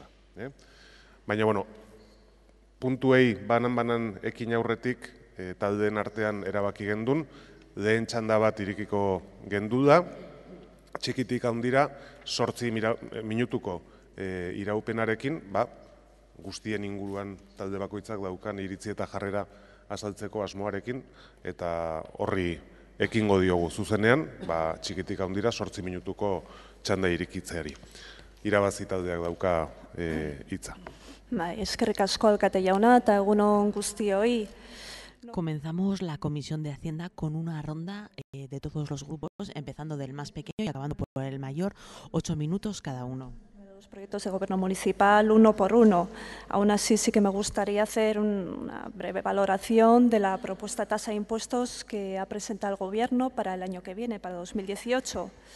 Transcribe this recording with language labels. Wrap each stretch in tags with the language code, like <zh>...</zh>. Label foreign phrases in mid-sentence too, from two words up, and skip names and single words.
<eu>Baina, bueno, puntuei banan ekin aurretik taldeen artean erabaki gendun, lehen txanda bat irikiko gendu da, txikitik handira 8 minutuko iraupenarekin, guztien inguruan talde bakoitzak daukan iritzi eta jarrera azaltzeko asmoarekin, eta horri ekingo diogu zuzenean, txikitik handira 8 minutuko txanda irikitzeari. Irabazi taldeak dauka hitza. Eskerrik asko alkate jauna eta egun on guztioi.</eu> <es>Comenzamos la Comisión de Hacienda con una ronda de todos los grupos, empezando del más pequeño y acabando por el mayor, 8 minutos cada uno. Los proyectos de gobierno municipal, uno por uno. Aún así, sí que me gustaría hacer una breve valoración de la propuesta de tasa de impuestos que ha presentado el Gobierno para el año que viene, para 2018.</es>